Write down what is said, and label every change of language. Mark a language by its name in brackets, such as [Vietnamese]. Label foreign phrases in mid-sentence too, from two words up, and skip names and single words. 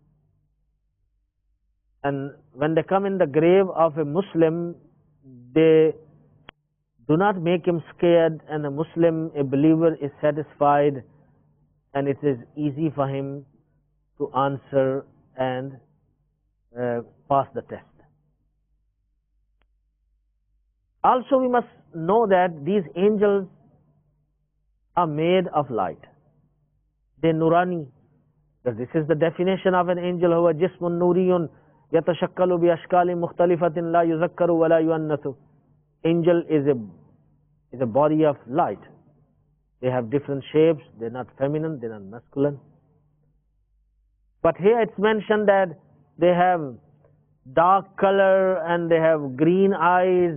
[English] And when they come in the grave of a Muslim, they do not make him scared, and a Muslim, a believer, is satisfied, and it is easy for him to answer and pass the test. Also, we must know that these angels are made of light. They nurani. Because this is the definition of an angel. [Arabic] هو جسم نوراني يتشكل بأشكال مختلفة لا يذكر ولا يؤنث. [English] Angel is a body of light. They have different shapes. They're not feminine, they're not masculine. But here it's mentioned that they have dark color and they have green eyes.